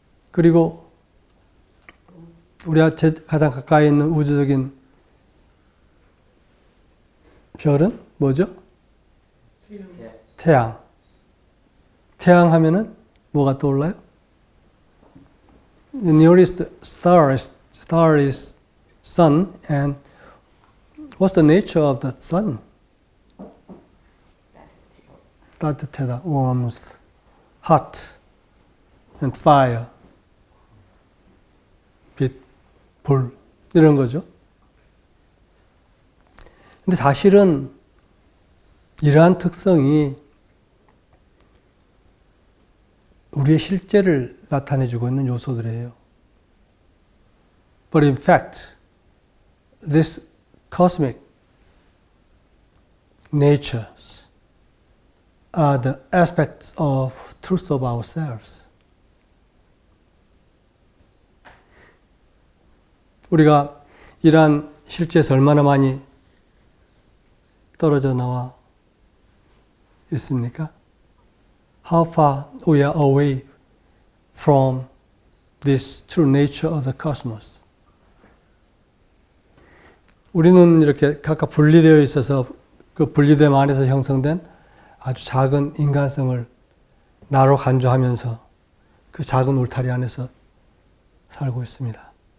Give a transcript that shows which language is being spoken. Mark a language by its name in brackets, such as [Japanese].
[Korean] 그리고 우리가 가장 가까이 있는 우주적인 별은 뭐죠? 태양. 태양 하면은 뭐가 떠올라요? [English] The nearest star is sun, and what's the nature of the sun? [Korean] 따뜻하다, [English] warmth, hot, and fire. [Korean] 빛, 불, 이런 거죠. 근데 사실은 이러한 특성이 우리의 실제를 나타내주고 있는 요소들이에요. [English] But in fact, these cosmic natures are the aspects of truth of ourselves. [Korean] 우리가 이러한 실제에서 얼마나 많이 떨어져 나와 있습니까? [English] How far we are away from this true nature of the cosmos. [Korean] 우리는 이렇게 각각 분리되어 있어서 그 분리됨 안에서 형성된 아주 작은 인간성을 나로 간주하면서 그 작은 울타리 안에서 살고 있습니다.